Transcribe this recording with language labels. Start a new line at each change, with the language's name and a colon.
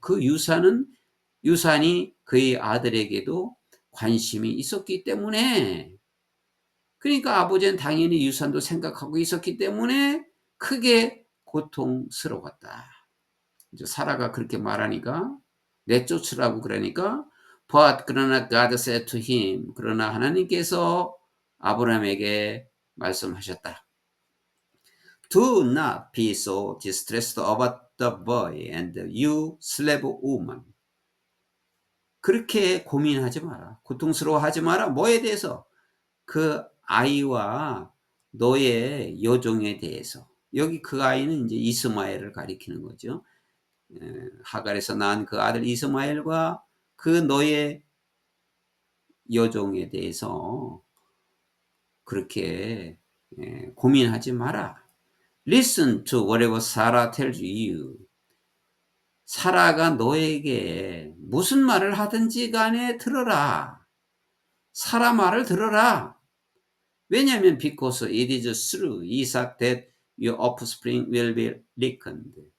Korean: 그 유산이 그의 아들에게도 관심이 있었기 때문에 그러니까 아버지는 당연히 유산도 생각하고 있었기 때문에 크게 고통스러웠다. 이제 사라가 그렇게 말하니까 내쫓으라고 그러니까
English: but
Korean: 그러나
English: God said to him
Korean: 그러나 하나님께서 아브라함에게 말씀하셨다.
English: Do not be so distressed about the boy and you slave woman.
Korean: 그렇게 고민하지 마라. 고통스러워하지 마라. 뭐에 대해서? 그 아이와 너의 여종에 대해서. 여기 그 아이는 이제 이스마엘을 가리키는 거죠. 하갈에서 낳은 그 아들 이스마엘과 그 너의 여종에 대해서 그렇게 고민하지 마라.
English: Listen to whatever Sarah tells you.
Korean: 사라가 너에게 무슨 말을 하든지 간에 들어라. 사라 말을 들어라. 왜냐하면
English: because it is through Isaac that your offspring will be reckoned.